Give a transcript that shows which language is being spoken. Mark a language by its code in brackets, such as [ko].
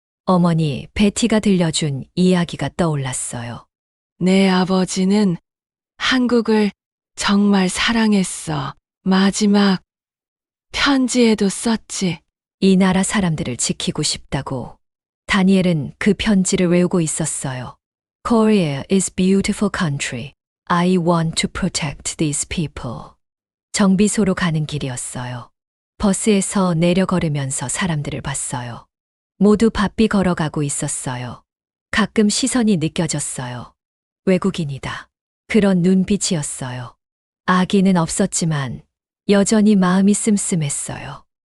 [ko] 어머니 베티가 들려준 이야기가 떠올랐어요. 내 아버지는 한국을 정말 사랑했어. 마지막 편지에도 썼지. 이 나라 사람들을 지키고 싶다고. 다니엘은 그 편지를 외우고 있었어요. [en] Korea is beautiful country. I want to protect these people. [ko] 정비소로 가는 길이었어요. 버스에서 내려 걸으면서 사람들을 봤어요. 모두 바삐 걸어가고 있었어요. 가끔 시선이 느껴졌어요. 외국인이다. 그런 눈빛이었어요. 아기는 없었지만 여전히 마음이 씀씀했어요.